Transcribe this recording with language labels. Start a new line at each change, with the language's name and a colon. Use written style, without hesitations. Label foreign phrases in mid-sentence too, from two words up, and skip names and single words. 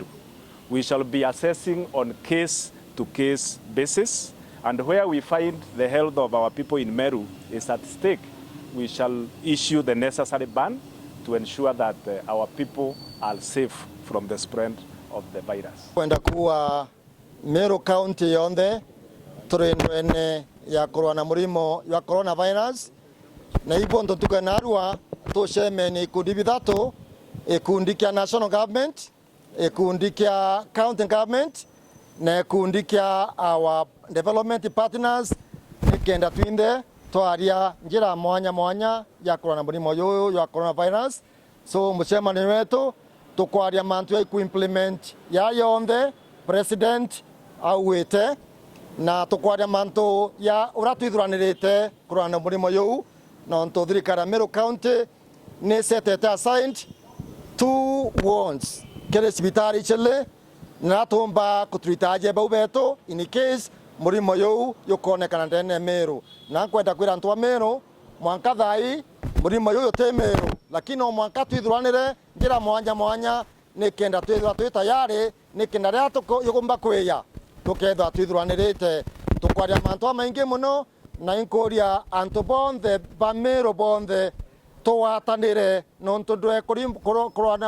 English: We shall be assessing on case-to-case basis, and where we find the health of our people in Meru is at stake, we shall issue the necessary ban to ensure that our people are safe from the spread of the virus.
Meru: Kwenda kuwa Meru County yonde turindwene ya corona murimo ya coronavirus na ipo ntutuka narua tushemeni ikundi bithatu, ikundi kia
English: national government,
Meru: ikundi kia
English: county government
Meru: na ikundi kia
English: our development partners,
Meru: nikenda twinde twaria njira mwanya ya corona murimo ya coronavirus. So mucemani wetu tukwaria mantu ya implement ya yonde president auwite, na tukwaria mantu ya uratwithuranirite corona murimo yu na nto thirikari Meru County ni setete
English: assigned 2 wards
Meru: kere sibitari chele na tumba kutritaje bau beto
English: in case
Meru: murimo yu yukonekana ndene Meru. Na kwenda kwira ntu wa Meru mwanka thai murimo yu yote Meru, lakini o mwanka twithuranire njira mwanya nikenda twithwa twi tayari nikenda ria yugomba kwiya tukethwa twithuranirite tukwaria mantu maingi muno na inkuria antu bonthe ba Meru bonthe tuwatanire nontu ndwe kurwana